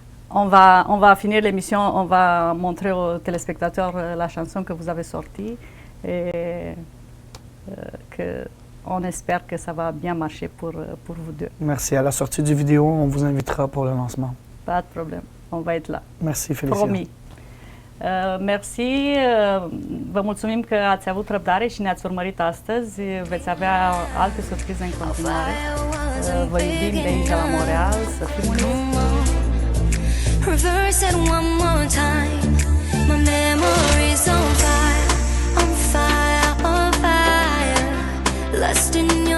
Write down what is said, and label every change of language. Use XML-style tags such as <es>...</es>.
<fr>On va finir l'émission. On va montrer aux téléspectateurs la chanson que vous avez sortie. Et on espère que ça va bien marcher pour vous deux. Merci. À la sortie du vidéo, on vous invitera pour le lancement. Pas de problème. On va être là. Merci, Félicia. Promis.</fr> <ro>Mersi, vă mulțumim că ați avut răbdare și ne-ați urmărit astăzi. Veți avea alte surprize în continuare. Vă iubim de aici la Montreal, să fim uniți.</ro> <en>Reverse it one more time. My memory's on fire, on fire, on fire. Lust in</en>